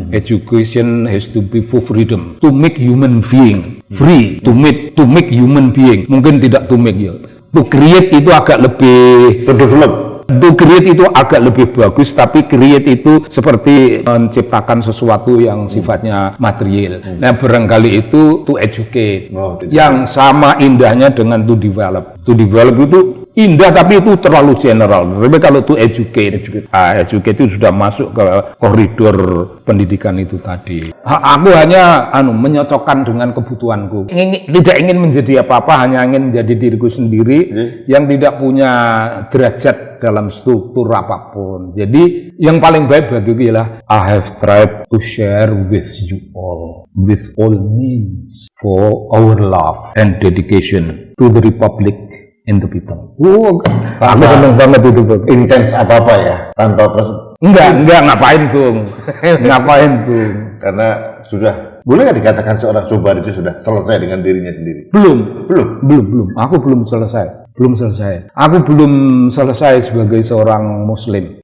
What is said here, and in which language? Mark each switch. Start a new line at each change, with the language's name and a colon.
English: Education has to be for freedom, to make human being free, to make human being.
Indonesian: Mungkin tidak
English: to make
Indonesian: ya.
English: To create
Indonesian: itu agak lebih
English: To develop.
Indonesian: To create itu agak lebih bagus, tapi create itu seperti menciptakan sesuatu yang sifatnya material. Nah, barangkali itu to educate. Yang sama indahnya dengan to develop. To develop itu indah, tapi itu terlalu general. Tapi kalau to educate itu sudah masuk ke koridor pendidikan itu tadi. Aku hanya menyocokkan dengan kebutuhanku. Tidak ingin menjadi apa-apa, hanya ingin menjadi diriku sendiri yang tidak punya derajat dalam struktur apapun. Jadi yang paling baik bagiku ialah
English: I have tried to share with you all, with all means, for our love and dedication to the republic and the people.
Indonesian: Aku senang banget itu, Bung. Intens apa-apa ya, tanpa Enggak, ngapain, Bung? Ngapain, Bung? Karena sudah, boleh nggak dikatakan seorang Sobari itu sudah selesai dengan dirinya sendiri? Belum. Aku belum selesai. Aku belum selesai sebagai seorang Muslim.